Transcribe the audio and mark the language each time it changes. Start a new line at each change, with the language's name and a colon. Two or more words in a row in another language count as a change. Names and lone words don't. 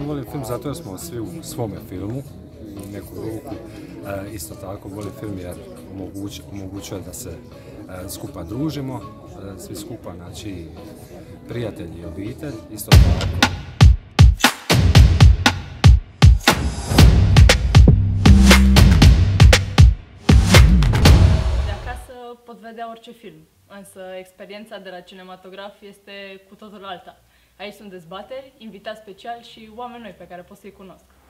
Croatian: film zato jer smo svi u svome filmu, u neku ruku. Isto tako voli film jer omogućuje da se skupa družimo, svi skupa, znači prijatelji i obitelj, isto tako.
Romanian: Pot vedea orice film, însă experiența de la cinematograf este cu totul alta. Aici sunt dezbateri, invitați speciali și oameni noi pe care pot să-i cunosc.